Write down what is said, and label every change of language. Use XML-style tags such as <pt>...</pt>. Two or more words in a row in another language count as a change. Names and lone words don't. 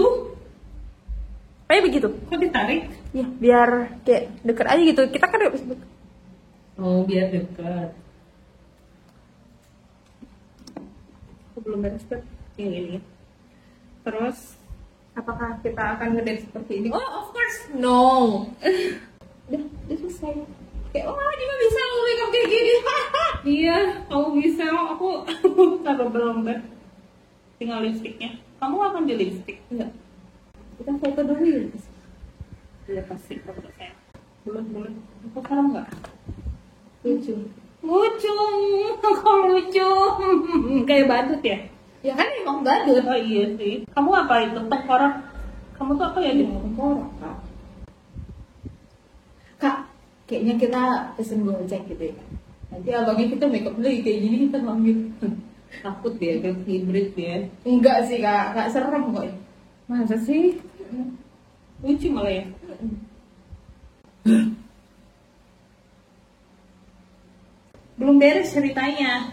<id>Kayak begitu. Kok ditarik? Ya, biar kayak deket aja gitu. Kita kan udah Facebook. Oh, biar dekat. Aku belum beres kan? Ini. Terus, apakah kita akan ngedate seperti ini?</id> <en>Oh, of course. No.</en> <id>Udah selesai. Kayak, dia mah bisa make up kayak gini. Iya, kamu bisa. Aku kalau belum deh. Tinggal lipstiknya. Kamu akan di lipstik? Enggak. Kita foto dulu ya. Iya pasti foto saya. bulat. Aku serem nggak? Lucu. Lucu, kok lucu? Kayak badut ya? Ya kan emang badut. Oh iya sih. Kamu apa itu? Tengkorak? Kamu tuh apa ya? Tengkorak, Kak. Kak, kayaknya kita pesen Gojek gitu ya. Nanti abangnya kita make up lagi kayak gini kita manggil. Takut ya, kan hybrid ya. Enggak sih Kak, Kak serem kok. Masa sih? Lucu malah ya. Belum beres ceritanya.</id>